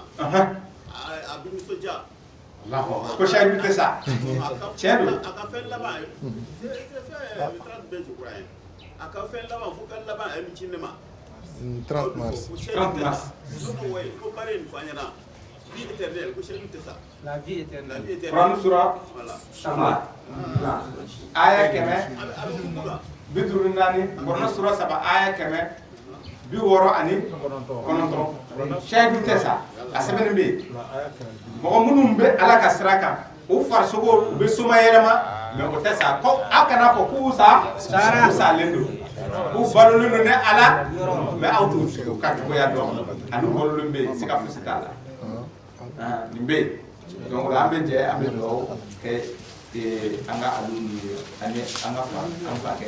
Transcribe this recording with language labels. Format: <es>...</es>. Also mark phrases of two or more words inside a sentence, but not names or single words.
<bm>A bɛ nisɔndiya. Ko sayidu tɛ sa. Tiɲɛ don. A ka fɛn laban ye fɛn bɛɛ jukura ye a ka fɛn laban fo ka laban a ye ci ne ma.</bm> <fr>30 mars. 30 mars.</fr> <bm>Ko baara in fa ɲɛna</bm> <fr>vie éternelle</fr> <bm>ko seyidu tɛ sa.</bm> <fr>La vie éternelle.</fr> <bm>Kuranu sura 3 aya 100 bi duuru naani Kuranu sura 3 aya 100 bi wɔɔrɔ ani kɔnɔntɔn shahidu tɛ sa a sɛbɛnnen bɛ yen mɔgɔ minnu bɛ ala ka sira kan o farisogo u bɛ soma yɛlɛma mɛ o tɛ sa ko aw kana fɔ k'u salen don k'u balolen don ni ala mɛ aw t'u ka cogoya dɔn ani balolen bɛ yen siga fosi t'a la nin bɛ yen donc an bɛ jɛ an bɛ dugawu kɛ an ka alu ni ani an ka fa kɛ.</bm>